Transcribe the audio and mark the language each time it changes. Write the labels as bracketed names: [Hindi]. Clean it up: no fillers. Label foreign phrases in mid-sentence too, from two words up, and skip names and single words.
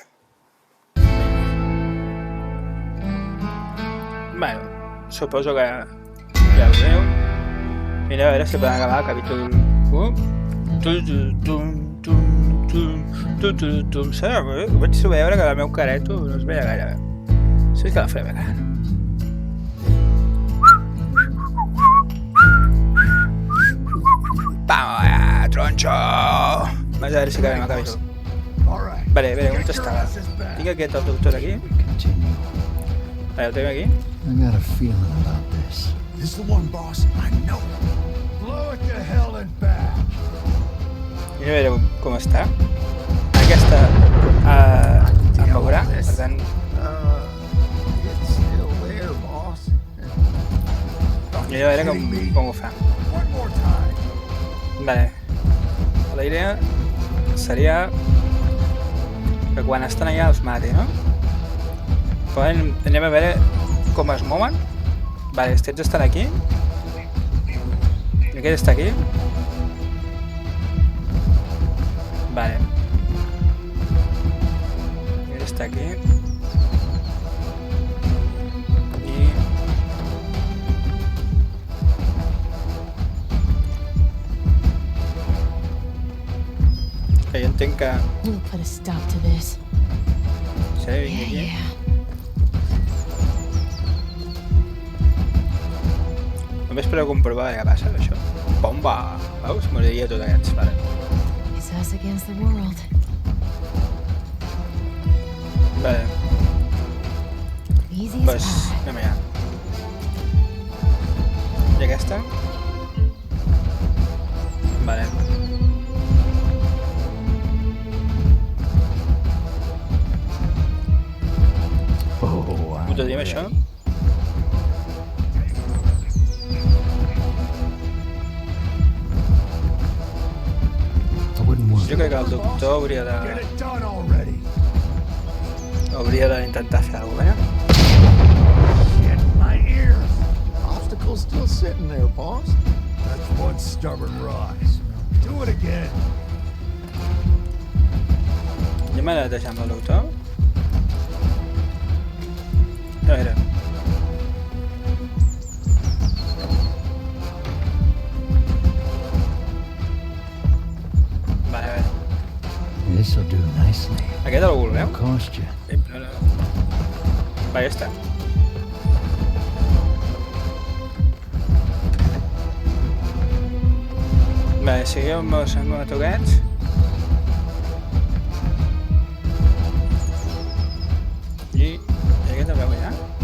[Catalan] Bueno, suposo que ja ho veu. Mira, a veure si podem acabar el capítol 1. Vaig veure que el meu careto no es veia gaire bé. Sí que la feia bé. [Spanish] Vamos allá, tronxo! [Catalan] Vaig a veure si acabem el capítol. Vale, a veure, on estava? Tinc aquest el doctor aquí. Vale, el tenim aquí. [English] I got a feeling about this. This is the one, boss. I know. Blow it to hell and back. [Catalan] I a veure com està. Aquesta em mourà, per tant... [English] It's still there, boss. [Catalan] I a veure com ho fa. [English] One more time. [Catalan] Vale. La idea seria que quan estan allà els mati, no? Però anem a veure com es mouen. Vale, els aquests estan aquí. I aquest està aquí. Vale. Aquest està aquí. I... jo entenc que... [English] We'll put a stop to this. [Catalan] Sí, vinc aquí. Només per comprovar què passa, això. Bomba! Veus? Moriria tot aquests, vale. [English] It's us against the world. [Catalan] Vale, [English] Easy [Catalan] pues [English] as pie. [Catalan] anem allà. I aquesta? Vale. Oh, Ho te diem això? [English] I wouldn't want [Catalan] Jo crec que el doctor hauria [English] Get it done already. [Catalan] d'intentar fer alguna cosa, [English] Shit, my ears. Obstacle's still sitting there, boss. That's one stubborn rise. Do it again. [Catalan] Jo m'he de deixar amb el doctor. A veure. Vale, a veure. [English] this'll do nicely. [Catalan] Aquest algú el veu? [English] Cost you. [Catalan] No. Va, ja està. Vale, si jo em toquets. I aquest el veu allà?